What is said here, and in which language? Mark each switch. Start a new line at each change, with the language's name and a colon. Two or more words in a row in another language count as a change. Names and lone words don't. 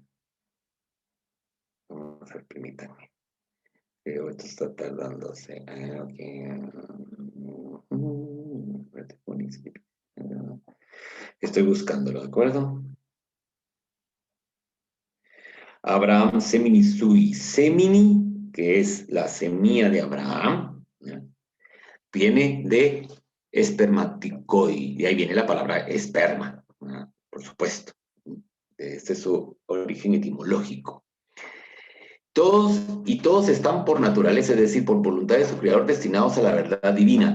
Spanish: Vamos a ver, permítanme. Pero esto está tardándose. Ok. Estoy buscándolo, ¿de acuerdo?
Latin: Abraham semini sui.
Spanish: Semini, que es la semilla de Abraham, ¿ya? Viene de espermaticoi. Y ahí viene la palabra esperma, ¿ya? Por supuesto. Este es su origen etimológico. Todos están por naturaleza, es decir, por voluntad de su creador, destinados a la verdad divina.